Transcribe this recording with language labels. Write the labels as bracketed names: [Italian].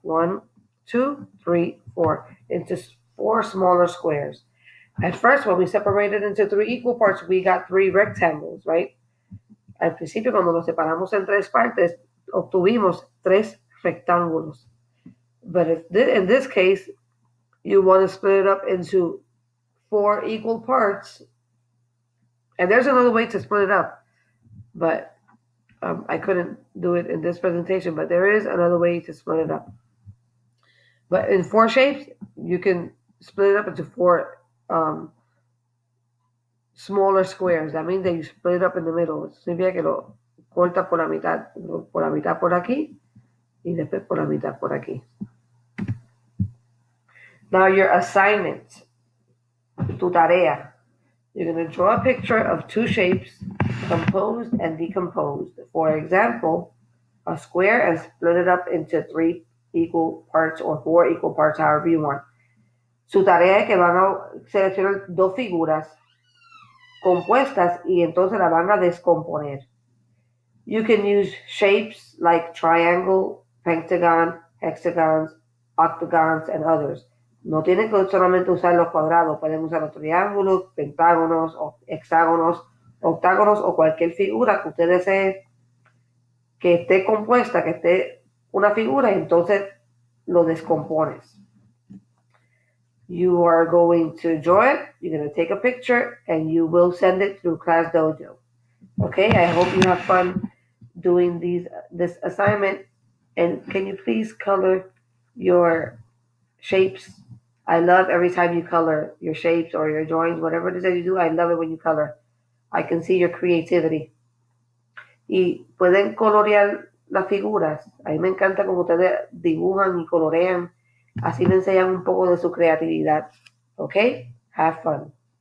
[English] 1, 2, 3, 4, into 4 smaller squares. At first, when we separated into 3 equal parts, we got 3 rectangles, right? [Spanish] Al principio, cuando nos separamos en 3 partes, obtuvimos 3 rectángulos. [English] But in this case, you want to split it up into 4 equal parts. And there's another way to split it up, but I couldn't do it in this presentation, but there is another way to split it up. But in 4 shapes, you can split it up into 4 smaller squares. That means that you split it up in the middle. [Spanish] Significa que lo corta por la mitad por aquí, y después por la mitad por aquí. [English] Now your assignment, [Spanish] tu tarea. [English] You're going to draw a picture of 2 shapes, composed and decomposed. For example, a square, and split it up into 3 equal parts or 4 equal parts, however you want. [Spanish] Su tarea es que van a seleccionar 2 figuras compuestas y entonces la van a descomponer. [English] You can use shapes like triangle, pentagon, hexagons, octagons, and others. [Spanish] No tienen que solamente usar los cuadrados, pueden usar los triángulos, pentágonos, hexágonos, octágonos o cualquier figura que usted desee que esté compuesta, que esté una figura, y entonces lo descompones. [English] You are going to draw it, you're going to take a picture, and you will send it through Class Dojo. Okay, I hope you have fun doing this assignment. And can you please color your shapes? I love every time you color your shapes or your drawings, whatever it is that you do. I love it when you color. I can see your creativity. [Spanish] Y pueden colorear las figuras. A mí me encanta como ustedes dibujan y colorean. Así me enseñan un poco de su creatividad. ¿Ok? [English] Have fun.